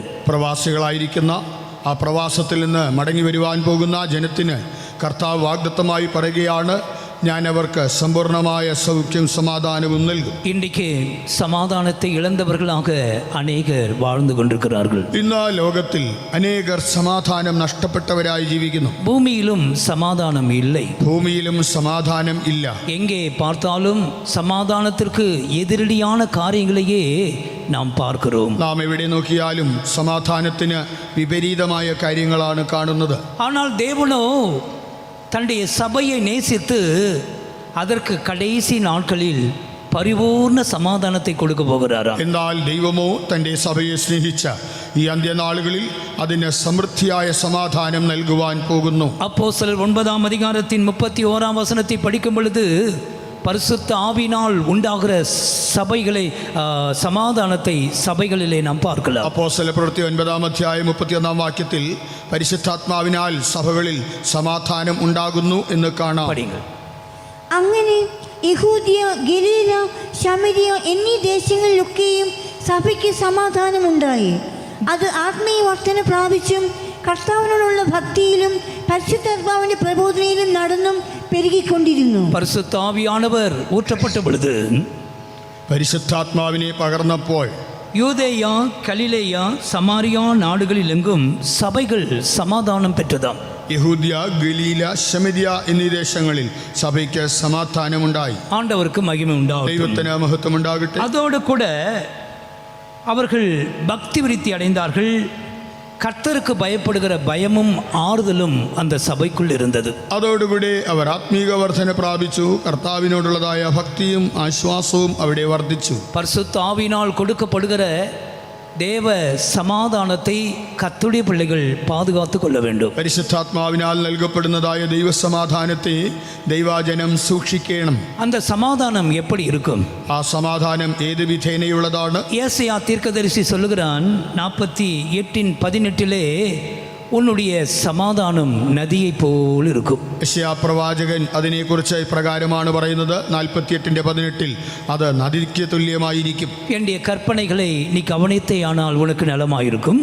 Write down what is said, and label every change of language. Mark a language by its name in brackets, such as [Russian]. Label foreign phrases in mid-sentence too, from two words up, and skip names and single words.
[Malayalam] പ്രവാസികളായിരിക്കുന്ന ആ പ്രവാസത്തിൽ നിന്ന് മടങ്ങി വരുവാൻ പോകുന്ന ജനത്തിന് കർത്താവ് വാഗ്ദത്തമായി പറയുകയാണ്, ഞാൻ അവർക്ക് സമ്പൂർണമായ സൗഖ്യം സമാധാനവും നൽകും. [Tamil] இன்றைக்கு சமாதானத்தை இழந்தவர்களாக அநேகர் வாழ்ந்து கொண்டிருக்கிறார்கள். [Malayalam] ഇന്ന് ലോകത്തിൽ അനേകർ സമാധാനം നഷ്ടപ്പെട്ടവരായി ജീവിക്കുന്നു. [Tamil] பூமியிலும் சமாதானம் இல்லை. [Malayalam] ഭൂമിയിലും സമാധാനം ഇല്ല. [Tamil] எங்கே பார்த்தாலும் சமாதானத்திற்கு எதிரடியான காரியங்களையே நாம் பார்க்கிறோம். [Malayalam] നാം എവിടെ നോക്കിയാലും സമാധാനത്തിന് വിപരീതമായ കാര്യങ്ങളാണ് കാണുന്നത്. [Tamil] ஆனால் தேவனோ தன்னுடைய சபையை நேசித்து அதற்கு கடைசி நாட்களில் பரிபூர்ண சமாதானத்தை கொடுக்க போகிறாராம். [Malayalam] എന്നാൽ ദൈവമോ തൻ്റെ സഭയെ സ്നേഹിച്ച ഈ അന്ത്യനാളുകളിൽ അതിന് സമൃദ്ധിയായ സമാധാനം നൽകുവാൻ പോകുന്നു. [Tamil] அப்போஸ்தலர் 9ஆம் அதிகாரத்தின் 31ஆம் வசனத்தை படிக்கும் பொழுது பரிசுத்த ஆவியினால் உண்டாகிற சபைகளை சமாதானத்தை சபைகளிலே நாம் பார்க்கலாம். [Malayalam] അപ്പോസ്തല പ്രവൃത്തി 9-ാം അധ്യായം 31-ാം വാക്യത്തിൽ പരിശുദ്ധാത്മാവിനാൽ സഭകളിൽ സമാധാനം ഉണ്ടാകുന്നു എന്ന് കാണാം. [Tamil] படிங்கள். [Malayalam] അങ്ങനെ യഹൂദിയ, ഗലീല, ശമരിയ എന്നീ ദേശങ്ങളിലൊക്കെയും സഭയ്ക്ക് സമാധാനമുണ്ടായി. അത് ആത്മീയ വർധന പ്രാപിച്ചും കർത്താവിനോടുള്ള ഭക്തിയിലും പരിശുദ്ധാത്മാവിന്റെ പ്രബോധനയിലും നടന്നും പെരുകിക്കൊണ്ടിരുന്നു. [Tamil] பரிசுத்த ஆவியானவர் ஊற்றப்பட்ட பொழுது [Malayalam] പരിശുദ്ധാത്മാവിനെ പകർന്നപ്പോൾ [Tamil] யூதேயா, கலிலேயா, சமாரியா நாடுகளில் எங்கும் சபைகள் சமாதானம் பெற்றதாம். [Malayalam] യഹൂദ്യ, ഗലീല, ശമരിയ എന്നീ ദേശങ്ങളിൽ സഭയ്ക്ക് സമാധാനമുണ്ടായി. [Tamil] ஆண்டவருக்கு மகிமை உண்டாகும். [Malayalam] ദൈവത്തിന് മഹത്വം ഉണ്ടാകട്ടെ. [Tamil] அதோடு கூட அவர்கள் பக்தி விருத்தி அடைந்தார்கள். கர்த்தருக்கு பயப்படுகிற பயமும் ஆறுதலும் அந்த சபைக்குள் இருந்தது. [Malayalam] അതോടുകൂടി അവർ ആത്മീക വർധന പ്രാപിച്ചു. കർത്താവിനോടുള്ളതായ ഭക്തിയും ആശ്വാസവും അവിടെ വർദ്ധിച്ചു. [Tamil] பரிசுத்த ஆவியினால் கொடுக்கப்படுகிற தேவ சமாதானத்தை கர்த்தருடைய பிள்ளைகள் பாதுகாத்து கொள்ள வேண்டும். [Malayalam] പരിശുദ്ധാത്മാവിനാൽ നൽകപ്പെടുന്നതായ ദൈവസമാധാനത്തെ ദൈവജനം സൂക്ഷിക്കണം. [Tamil] அந்த சமாதானம் எப்படி இருக்கும்? [Malayalam] ആ സമാധാനം ഏത് വിധേനയുള്ളതാണ്? [Tamil] ஏசாயா தீர்க்கதரிசி சொல்லுகிறான் 48:18 உன்னுடைய சமாதானம் நதியை போல் இருக்கும். [Malayalam] യെശയ്യാ പ്രവാചകൻ അതിനെക്കുറിച്ച് ഇപ്രകാരമാണ് പറയുന്നത്. 48:18 അത് നദിക്ക് തുല്യമായിരിക്കും. [Tamil] என்னுடைய கற்பனைகளை நீ கவனித்தே ஆனால் உனக்கு நலமாயிருக்கும்.